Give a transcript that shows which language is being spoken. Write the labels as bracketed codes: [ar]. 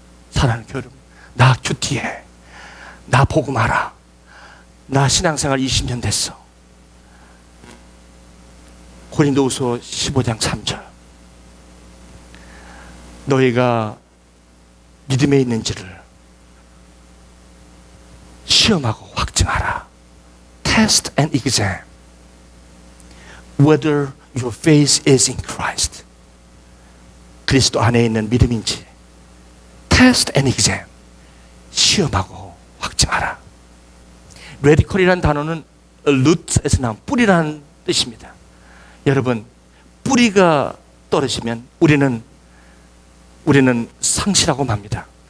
[ko] 사랑하는 교회 여러분, 나 큐티해, 나 복음하라, 나 신앙생활 20년 됐어. 고린도후서 15장 3절, 너희가 믿음에 있는지를 시험하고 확증하라. [en] Test and examine whether your faith is in Christ. [ko] 그리스도 안에 있는 믿음인지 [en] Test and examine, [ko] 시험하고 확증하라. radical이라는 단어는 root에서 나온 뿌리라는 뜻입니다. 여러분, 뿌리가 떨어지면 우리는 상실하고 맙니다.